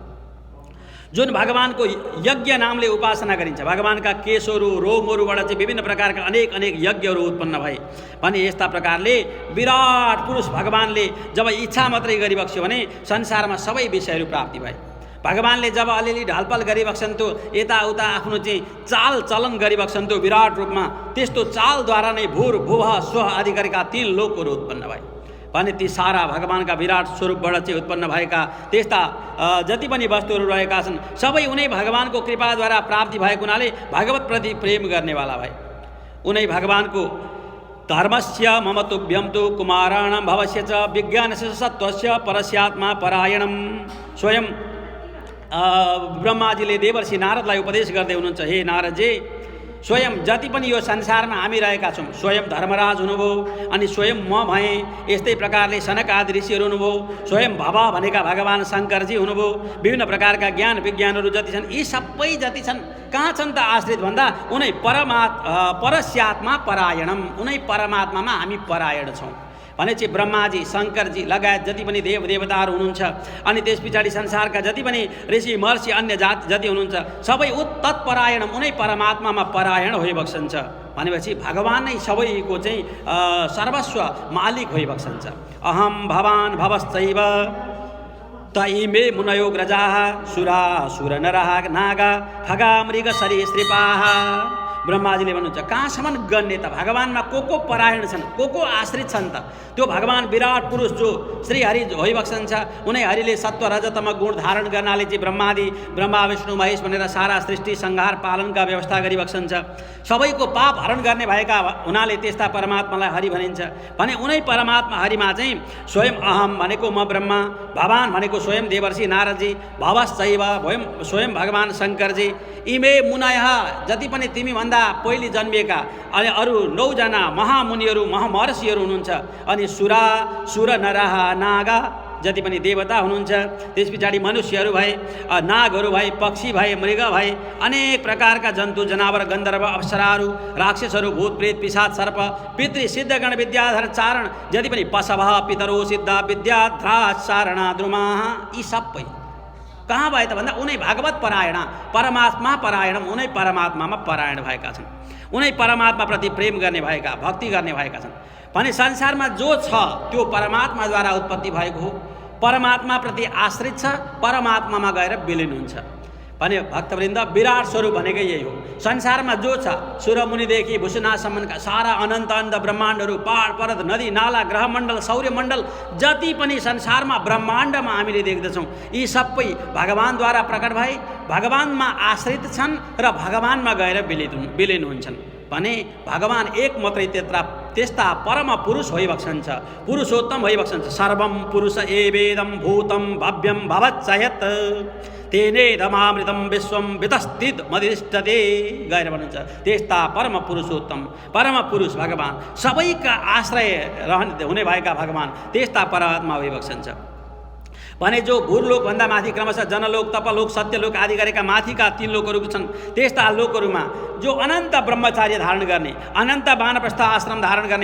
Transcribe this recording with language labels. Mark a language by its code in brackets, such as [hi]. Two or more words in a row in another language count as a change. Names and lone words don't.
[ne] जुन भगवानको यज्ञ नामले उपासना गरिन्छ, भगवानका केशहरू, रोमहरूबाट चाहिँ विभिन्न प्रकारका अनेक यज्ञहरू उत्पन्न भए भने यस्ता प्रकारले विराट पुरुष भगवानले जब इच्छा मात्रै गरिबक्स्यो भने संसारमा सबै विषयहरू प्राप्ति भए। भगवानले जब अलिअलि ढालपाल गरिबक्सन्थ्यो, यताउता आफ्नो चाहिँ चाल चलन गरिबक्सन्थ्यो विराट रूपमा, त्यस्तो चालद्वारा नै भूर, भुवः, स्वः आदि गरेका 3 लोकहरू उत्पन्न भए भने ती सारा भगवानका विराट स्वरूपबाट चाहिँ उत्पन्न भएका त्यस्ता जति पनि वस्तुहरू रहेका छन् सबै उनै भगवानको कृपाद्वारा प्राप्ति भएको हुनाले भगवतप्रति प्रेम गर्नेवाला भए। उनै भगवानको [sa] धर्मस्य ममतुभ्यं तु कुमाराणां भवस्य च विज्ञानस्य सत्त्वस्य परस्यात्मा परायणं। [ne] स्वयं ब्रह्माजीले देवर्षि नारदलाई उपदेश गर्दै हुनुहुन्छ, हे नारदजी, स्वयं जति पनि यो संसारमा हामी रहेका छौँ, स्वयं धर्मराज हुनुभयो, अनि स्वयं म भएँ, यस्तै प्रकारले सनक आदि ऋषिहरू हुनुभयो, स्वयं भवा भनेका भगवान शङ्करजी हुनुभयो, विभिन्न प्रकारका ज्ञान विज्ञानहरू जति छन् यी सबै जति छन् कहाँ छन् त आश्रित भन्दा उनै [sa] परस्यात्मा परायणम, [ne] उनै परमात्मामा हामी परायण छौँ भने चाहिँ ब्रह्माजी, शङ्करजी लगायत जति पनि देव देवताहरू हुनुहुन्छ अनि त्यस पछाडि संसारका जति पनि ऋषि महर्षि अन्य जाति जति हुनुहुन्छ सबै तत्परायण उनै परमात्मामा परायण होइबक्सन्छ भनेपछि भगवान नै सबैको चाहिँ सर्वस्व मालिक होइबक्सन्छ। [sa] अहम भवान भवश्चैव त इमे मुनयो ग्रजाः सुरा सुर नरः नागा खगा मृग सरीसृपाः। [ne] ब्रह्माजीले भन्नुहुन्छ कहाँसम्म गण्य त भगवानमा को परायण छन्, को आश्रित छन् त? त्यो भगवान विराट पुरुष जो श्री हरि होइबक्सन्छ, उनै हरिले सत्व रजतम गुण धारण गर्नाले चाहिँ ब्रह्मा विष्णु महेश भनेर सारा सृष्टि संहार पालनका व्यवस्था गरिबक्सन्छ। सबैको पाप हरण गर्ने भएका हुनाले त्यस्ता परमात्मालाई हरि भनिन्छ भने उनै परमात्मा हरिमा चाहिँ स्वयं अहम भनेको म ब्रह्मा, भवान भनेको स्वयं देवर्षि नारदजी, भवश्चैव स्वयं भगवान शङ्करजी, [sa] इमे मुनयः [ne] जति पनि तिमी भन्दा पहिले जन्मिएका अनि अरू 9 जना महामुनिहरू महामहर्षिहरू हुनुहुन्छ, अनि [sa] सुर नरः नागा [ne] जति पनि देवता हुनुहुन्छ, त्यस पछाडि मनुष्यहरू भए, नागहरू भए, पक्षी भए, मृग भए, अनेक प्रकारका जन्तु जनावर, गन्धर्व, अप्सराहरू, राक्षसहरू, भूत प्रेत, पिशाच, सर्प, पितृ, सिद्धगण, विद्याधर, चारण, जति पनि [sa] पशवः, पितरो, सिद्धा, विद्याध्राज, चारणा, द्रुमाः, [ne] यी सबै कहाँ भए त भन्दा उनै भागवत परायण, परमात्मा परायण, उनै परमात्मामा परायण भएका छन्, उनै परमात्माप्रति प्रेम गर्ने भएका, भक्ति गर्ने भएका छन् भने संसारमा जो छ त्यो परमात्माद्वारा उत्पत्ति भएको हो, परमात्माप्रति आश्रित छ, परमात्मामा गएर विलिन हुन्छ भने भक्तवृन्द विराट स्वरूप भनेकै यही हो। संसारमा जो छ सूर्यमुनिदेखि भूषणासम्मका सारा अनन्त अनन्त ब्रह्माण्डहरू, पहाड पर्वत, नदी नाला, ग्रहमण्डल, सौर्यमण्डल, जति पनि संसारमा ब्रह्माण्डमा हामीले देख्दछौँ यी सबै भगवानद्वारा प्रकट भए, भगवानमा आश्रित छन् र भगवानमा गएर विलिन हुन्छन् भने भगवान एक मात्रै त्यस्ता परम पुरुष भइबक्सन्छ, पुरुषोत्तम भइबक्सन्छ। [sa] सर्वं पुरुष एवेदं भूतं भव्यं भवच्चयत् तेनेदमामृतं विश्वं वितस्तित मदिष्टते [ne] गएर भन्नुहुन्छ। त्यस्ता परम पुरुषोत्तम, परम पुरुष भगवान, सबैका आश्रय हुने भएका भगवान त्यस्ता परमात्मा भइबक्सन्छ भने जो भूलोकभन्दा माथि क्रमशः जनलोक, तपलोक, सत्यलोक आदि गरेका माथिका 3 लोकहरू छन्, त्यस्ता लोकहरूमा जो अनन्त ब्रह्मचार्य धारण गर्ने, अनन्त वानप्रस्थ आश्रम धारण गर्ने,